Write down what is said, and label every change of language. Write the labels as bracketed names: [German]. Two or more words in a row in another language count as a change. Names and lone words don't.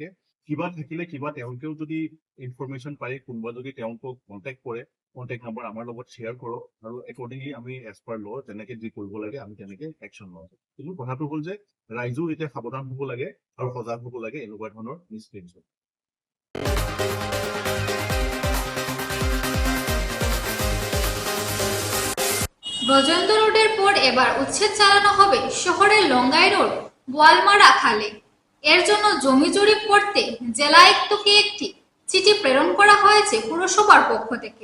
[Assamese] কিবা থাকিলে কিবা তেওঁলোকেও যদি ইনফৰমেশ্যন পায়, কোনোবা যদি তেওঁলোকক কণ্টেক্ট কৰে, [English] contact number [Assamese] আমাৰ লগত শ্বেয়াৰ কৰক আৰু একৰ্ডিংলি আমি [English] as per law' [Assamese] যেনেকে যি কৰিব লাগে আমি তেনেকে একশ্যন লওঁ। কিন্তু কথাটো হ'ল যে ৰাইজেও এতিয়া সাৱধান হ'ব লাগে আৰু সজাগ হ'ব লাগে এনেকুৱা ধৰণৰ মিছক্ৰিয়েঞ্চত। [Bangla] ব্রজেন্দ্র রোডের পর এবার উচ্ছেদ চালানো হবে শহরের লঙ্গাই রোড বোয়ালমারা খালে। এর জন্য জমি জরিপ করতে জেলা আয়ুক্তকে একটি চিঠি প্রেরণ করা হয়েছে পুরসভার পক্ষ থেকে।